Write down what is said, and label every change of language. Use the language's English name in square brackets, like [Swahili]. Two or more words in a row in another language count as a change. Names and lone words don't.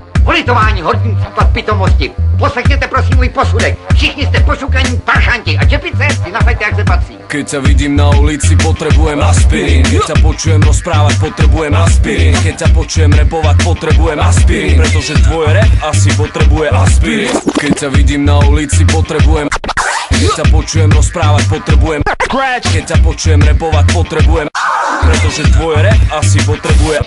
[Czech] Politování horním příklad pitomosti. Poslechněte prosím můj posudek. Všichni jste pošukaní paršanti a čepice si nasaďte, jak se patří. [Slovak] Keď ťa vidím na ulici, potrebujem aspirín. Keď ťa počujem rozprávať, potrebujem aspirín. Keď ťa počujem repovať, potrebujem aspirín. Pretože tvoj rap asi potrebuje aspirín. Keď ťa vidím na ulici, potrebujem. Keď ťa počujem rozprávať, potrebujem. Keď ťa počujem repovať, potrebujem. Pretože tvoj rap asi potrebuje.